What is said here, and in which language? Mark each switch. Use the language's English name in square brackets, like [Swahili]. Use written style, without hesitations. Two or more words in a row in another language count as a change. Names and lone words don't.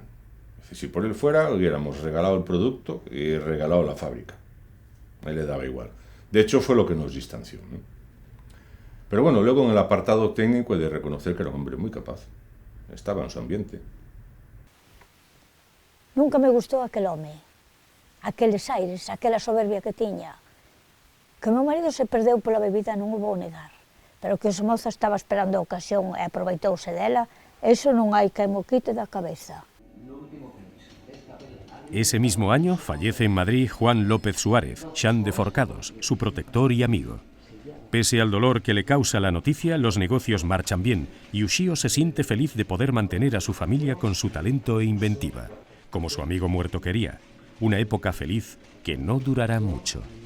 [Spanish] Si por él fuera, hubiéramos regalado el producto y regalado la fábrica. A él le daba igual. De hecho, fue lo que nos distanció, ¿no? Pero bueno, luego en el apartado técnico he de reconocer que era un hombre muy capaz. Estaba en su ambiente. [Galician] Nunca me gustou aquel home, aqueles aires, aquela soberbia que tiña. Que o meu marido se perdeu pola bebida non o vou negar, pero que o Somoza estaba esperando a ocasión e aproveitouse dela, eso non hai que mo quite da cabeza. [Spanish] Ese mismo año fallece en Madrid Juan López Suárez, Sean de Forcados, su protector y amigo. Pese al dolor que le causa la noticia, los negocios marchan bien y Ushio se siente feliz de poder mantener a su familia con su talento e inventiva, como su amigo muerto quería, una época feliz que no durará mucho.